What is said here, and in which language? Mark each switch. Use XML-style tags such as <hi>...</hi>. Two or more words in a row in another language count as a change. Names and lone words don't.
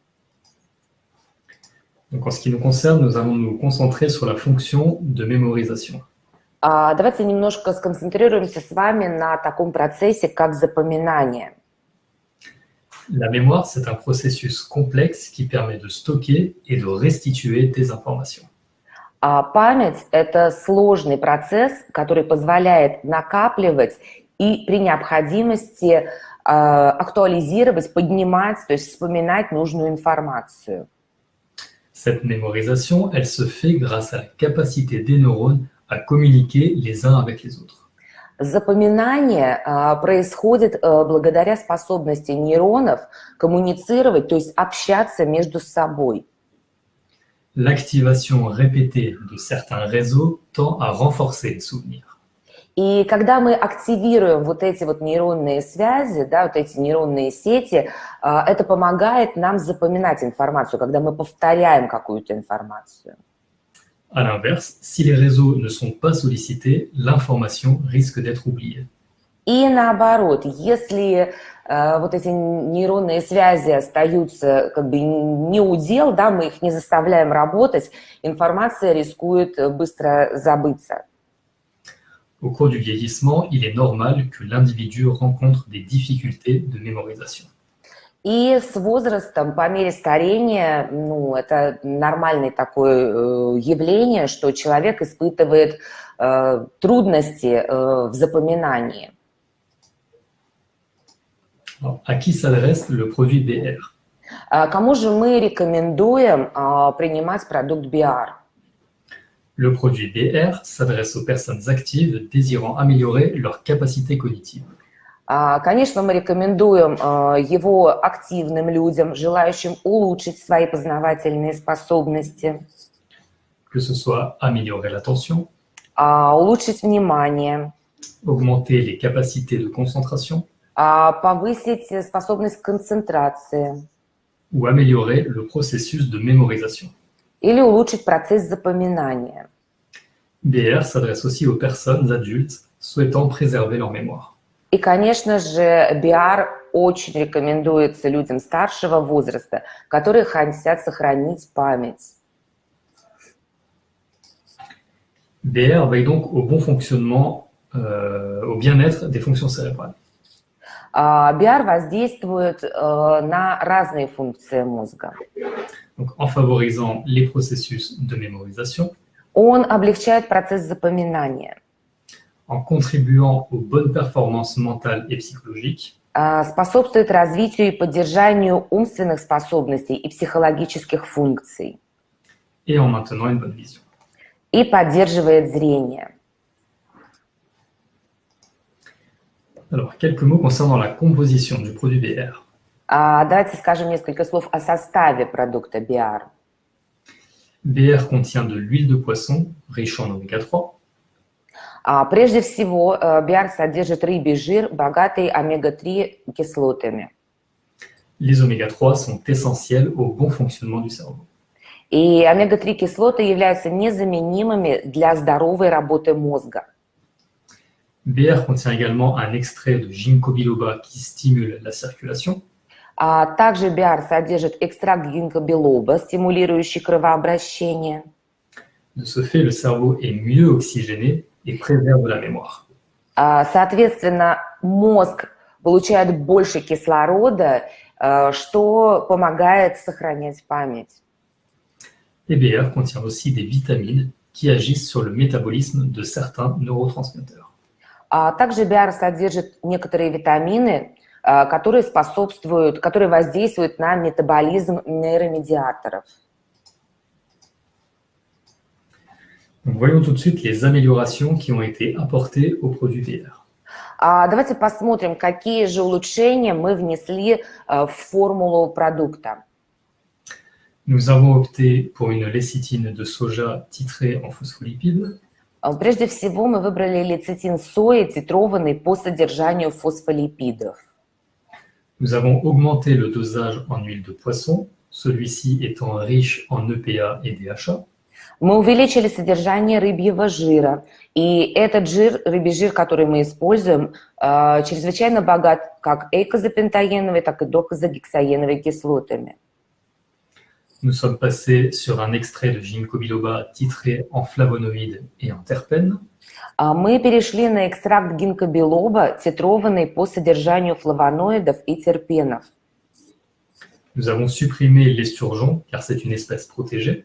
<fr>Donc, en ce qui nous concerne, nous allons nous concentrer sur la fonction de mémorisation.</fr> <ru>Давайте немножко сконцентрируемся с вами на таком процессе, как запоминание.</ru> <fr>La mémoire, c'est un processus complexe qui permet de stocker et de restituer des informations.</fr> <ru>Память – это сложный процесс, который позволяет накапливать и при необходимости актуализировать, поднимать, то есть вспоминать нужную информацию.</ru> <fr>Cette mémorisation, elle se fait grâce à la capacité des neurones à communiquer les uns avec les autres.</fr> <ru>Запоминание происходит благодаря способности нейронов коммуницировать, то есть общаться между собой.</ru> <fr>L'activation répétée de certains réseaux tend à renforcer les souvenirs.</fr> <ru>И когда мы активируем вот эти вот нейронные связи, да, вот эти нейронные сети, это помогает нам запоминать информацию, когда мы повторяем какую-то информацию.</ru> <fr>À l'inverse, si les réseaux ne sont pas sollicités, l'information risque d'être oubliée.</fr> <ru>И наоборот, если вот эти нейронные связи остаются как бы не у дел, да, мы их не заставляем работать, информация рискует быстро забыться.</ru> <fr>Au cours du vieillissement, il est normal que l'individu rencontre des difficultés de mémorisation.</fr> <ru>И с возрастом, по мере старения, это нормальное такое явление, что человек испытывает трудности в запоминании.</ru> <fr>Alors, à qui s'adresse le produit BR?</fr> <ru>Кому же мы рекомендуем принимать продукт BR?</ru> <fr>Le produit BR s'adresse aux personnes actives désirant améliorer leur capacité cognitive.</fr> <ru>Конечно, мы рекомендуем его активным людям, желающим улучшить свои познавательные способности.</ru> <fr>Que ce soit améliorer l'attention,</fr> <ru>улучшить внимание,</ru> <fr>augmenter les capacités de concentration,</fr> <ru>повысить способность к концентрации</ru> <fr>ou améliorer le processus de mémorisation.</fr> <ru>или улучшить процесс запоминания.</ru> <fr>BR s'adresse aussi aux personnes adultes souhaitant préserver leur mémoire.</fr> <ru>И, конечно же, BR очень рекомендуется людям старшего возраста, которые хотят сохранить память.</ru> <fr>BR veille donc au bon fonctionnement, au bien-être des fonctions cérébrales.</fr> <ru>BR воздействует на разные функции мозга.</ru> <fr>Donc, en favorisant les processus de mémorisation,</fr> <ru>Он облегчает процесс запоминания,</ru> <fr>en contribuant aux bonnes performances mentales et psychologiques,</fr> <ru>способствует развитию и поддержанию умственных способностей и психологических функций</ru> <fr>et en maintenant une bonne vision.</fr> <ru>и поддерживает зрение.</ru> <fr>Alors, quelques mots concernant la composition du produit BR.</fr> <ru>Давайте скажем несколько слов о составе продукта BR.</ru> <fr>BR contient de l'huile de poisson riche en oméga 3,</fr> <ru>Прежде всего, BR содержит рыбий жир, богатый омега-3 кислотами.</ru> <fr>Les oméga 3 sont essentiels au bon fonctionnement du cerveau.</fr> <ru>И омега-3 кислоты являются незаменимыми для здоровой работы мозга.</ru> <fr>BR contient également un extrait de ginkgo biloba qui stimule la circulation.</fr> <ru>Также BR содержит экстракт гинкго-билоба, стимулирующий кровообращение.</ru> <fr>De ce fait, le cerveau est mieux oxygéné et préserve la mémoire.</fr> <ru>Соответственно, мозг получает больше кислорода, что помогает сохранять память.</ru> <fr>Et BR contient aussi des vitamines qui agissent sur le métabolisme de certains neurotransmetteurs.</fr> <ru>Также BR содержит некоторые витамины, которые воздействуют на метаболизм нейромедиаторов.</ru> <fr>Donc, voyons tout de suite les améliorations qui ont été apportées au produit BR.</fr> <ru>Давайте посмотрим, какие же улучшения мы внесли в формулу продукта.</ru> <fr>Nous avons opté pour une lécithine de soja titrée en phospholipides.</fr> <ru>Прежде всего, мы выбрали лецитин сои, титрованный по содержанию фосфолипидов.</ru> <fr>Nous avons augmenté le dosage en huile de poisson, celui-ci étant riche en EPA et DHA.</fr> <ru>Мы увеличили содержание рыбьего жира, и этот рыбий жир, который мы используем, чрезвычайно богат как эйкозапентаеновой, так и докозагексаеновой кислотами.</ru> <fr>Nous sommes passés sur un extrait de ginkgo biloba titré en flavonoïdes et en terpènes.</fr> <ru>Мы перешли на экстракт гинкго-билоба, титрованный по содержанию флавоноидов и терпенов.</ru> <fr>Nous avons supprimé l'esturgeon, car c'est une espèce protégée.</fr>